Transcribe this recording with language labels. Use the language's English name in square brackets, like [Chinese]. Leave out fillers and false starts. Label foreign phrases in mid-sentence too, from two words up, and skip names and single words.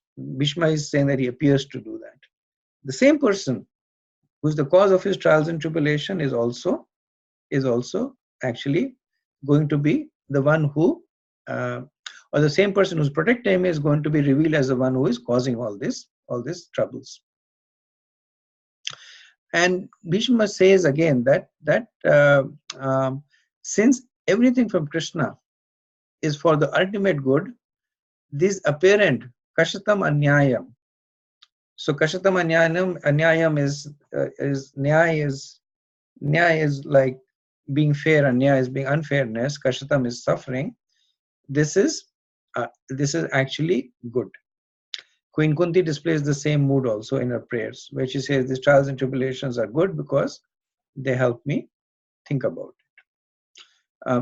[English] Bhishma is saying that he appears to do that. The same person who is the cause of his trials and tribulation is also actually going to be the one who, or the same person who's protecting him is going to be revealed as the one who is causing all these troubles. And Bhishma says again that since everything from Krishna is for the ultimate good, this apparent [Sanskrit] कष्टम् अन्याय्यम्. [English] So [Sanskrit] कष्टम् अन्याय्यम् [English] is nyaya is like being fair and nyaya is being unfairness. Kashatam is suffering. This is actually good. Queen Kunti displays the same mood also in her prayers, where she says these trials and tribulations are good because they help me think about it.